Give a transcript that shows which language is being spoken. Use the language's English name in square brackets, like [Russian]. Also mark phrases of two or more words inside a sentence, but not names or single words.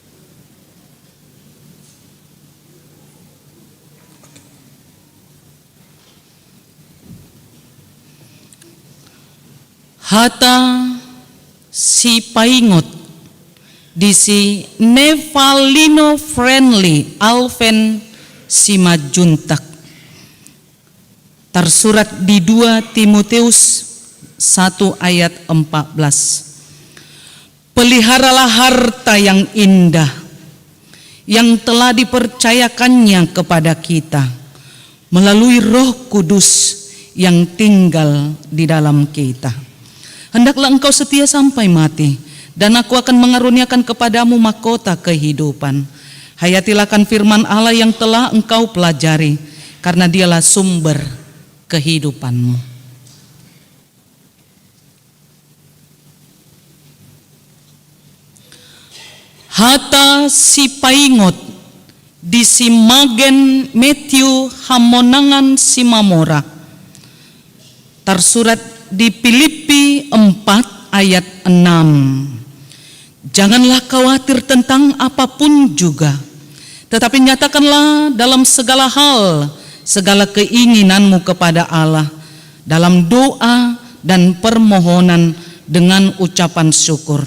[Batak Toba] Hata si paingot di si Nevalino Friendly Alven Simajuntak. [Indonesian] Tersurat di 2 Timotius 1 ayat 14. Peliharalah harta yang indah yang telah dipercayakannya kepada kita melalui Roh Kudus yang tinggal di dalam kita. Hendaklah engkau setia sampai mati, dan aku akan mengaruniakan kepadamu mahkota kehidupan. Hayatilah akan firman Allah yang telah engkau pelajari, karena dialah sumber kehidupanmu. [Batak Toba] Hata si paingot di si Magen Matthew Hamonangan Simamora. [Indonesian] Tersurat di Filipi 4 ayat 6. Janganlah khawatir tentang apapun juga, tetapi nyatakanlah dalam segala hal segala keinginanmu kepada Allah dalam doa dan permohonan dengan ucapan syukur.